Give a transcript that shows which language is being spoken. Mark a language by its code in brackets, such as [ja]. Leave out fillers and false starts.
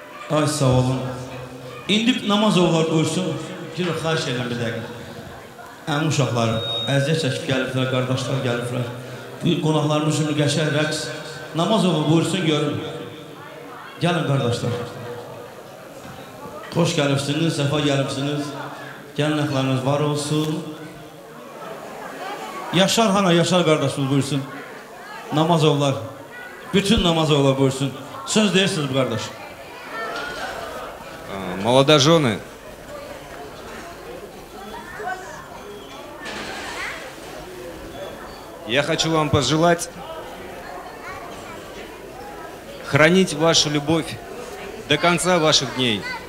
[az] Ay sağ olun. İndi Namazoğullar buyursun. Girib xahiş edirəm bir dəqiqə. Əmin uşaqlarım, əziyyət çəkib gəliblər, qardaşlar gəliblər. Qonaqlarımız üçün qəşəng rəqs. Namazoğlu buyursun görün. Gəlin qardaşlar. Xoş gəlibsiniz, səfa gəlibsiniz. Gəlin əxlarınız var olsun. Yaşar hana, Yaşar qardaşımız buyursun. Namazoğullar. Bütün Namazoğullar buyursun. Söz deyirsiniz bu qardaş. [ru] Молодожены, я хочу вам пожелать хранить вашу любовь до конца ваших дней.